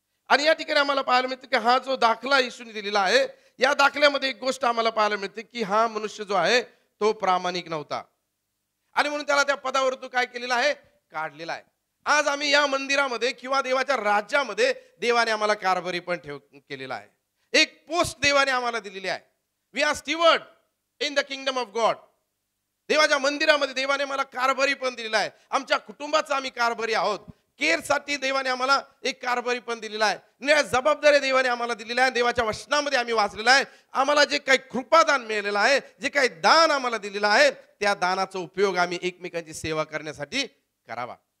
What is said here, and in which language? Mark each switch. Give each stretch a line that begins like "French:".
Marathi: आणि या ठिकाणी आम्हाला पाहायला मिळते की हा जो दाखला येशूने दिलेला आहे, या दाखल्यामध्ये एक गोष्ट आम्हाला पाहायला मिळते की हा मनुष्य जो आहे तो प्रामाणिक नव्हता आणि म्हणून त्याला त्या पदावर तो काय केलेला आहे? काढलेला आहे. आज आम्ही या मंदिरामध्ये किंवा देवाच्या राज्यामध्ये देवाने आम्हाला कारभारी पण केलेला आहे. एक पोस्ट देवाने आम्हाला दिलेली आहे.
English: We are steward in the kingdom of God.
Marathi: देवाच्या मंदिरामध्ये देवाने मला कारभारी पण दिलेला आहे. आमच्या कुटुंबाचा आम्ही कारभारी आहोत. केअरसाठी देवाने आम्हाला एक कारभारी पण दिलेला आहे. निळ्या जबाबदारी देवाने आम्हाला दिलेल्या आहे. देवाच्या वचनामध्ये आम्ही वाचलेलं आहे. आम्हाला जे काही कृपादान मिळालेलं आहे, जे काही दान आम्हाला दिलेलं आहे, त्या दानाचा उपयोग आम्ही एकमेकांची सेवा करण्यासाठी करावा.